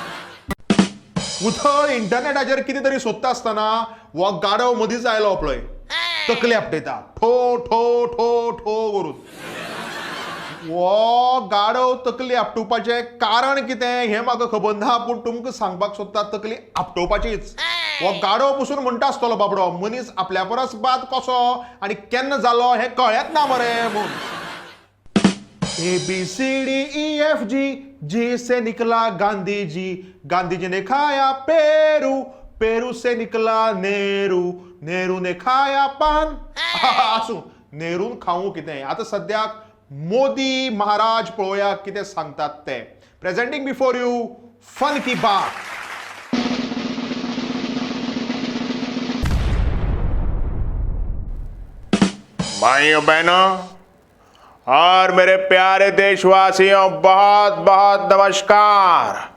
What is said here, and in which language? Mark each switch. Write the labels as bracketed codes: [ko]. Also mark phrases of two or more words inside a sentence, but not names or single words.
[kok] उथळ इंटरनेटाचेर कितें तरी सोदता आसतना हो गाडव मदींच आयलो पळय, तकली आपटयता ठो ठो ठो ठो करून. हो गाडव तकली आपटोवपाचें कारण कितें हें म्हाका खबर ना, पूण तुमकां सांगपाक सोदता तकली आपटोवपाचीच. हो गाडव पसून म्हणटा आसतलो बाबडो, मनीस आपल्या परस बाद कसो आनी केन्ना जालो हें कळ्ळेंच ना मरे म्हूण. [hi] ABCDEFG जी से निकला गांधी जी, गांधी जी ने खाया पेरू, पेरू से निकला नेहरू, नेहरू ने खाया पान. [kok] आसूं नेहरून खाऊं कितें. आता सद्याक मोदी महाराज पळोवया कितें सांगतात ते. [en] Presenting before you [hi] फन की बात. भाइयों बहनों और मेरे प्यारे देशवासियों, बहुत बहुत नमस्कार.